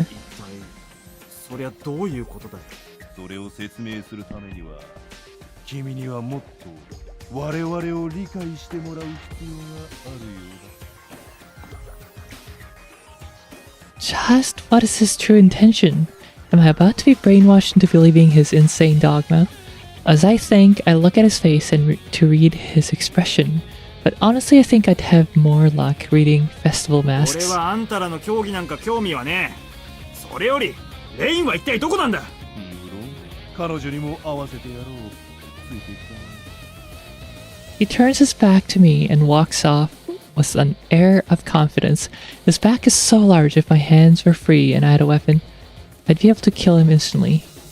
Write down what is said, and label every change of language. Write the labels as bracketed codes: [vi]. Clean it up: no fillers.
[ja] 一体そりゃどういうことだよ。それを説明するためには君にはもっと我々を理解してもらう必要があるようだ。 [en] Just what is his true intention? Am I about to be brainwashed into believing his insane dogma? As I think, I look at his face and to read his expression. But honestly, I think I'd have more luck reading Festival [ja] 俺 [en] Masks. [ja] はあんたらの競技なんか興味はねえ。それよりレインは一体どこなんだ。無論彼女にも合わせてやろう。ついてきた。 [en] He turns his back to me and walks off with an air of confidence. His back is so large, if my hands were free and I had a weapon, I'd be able to kill him instantly.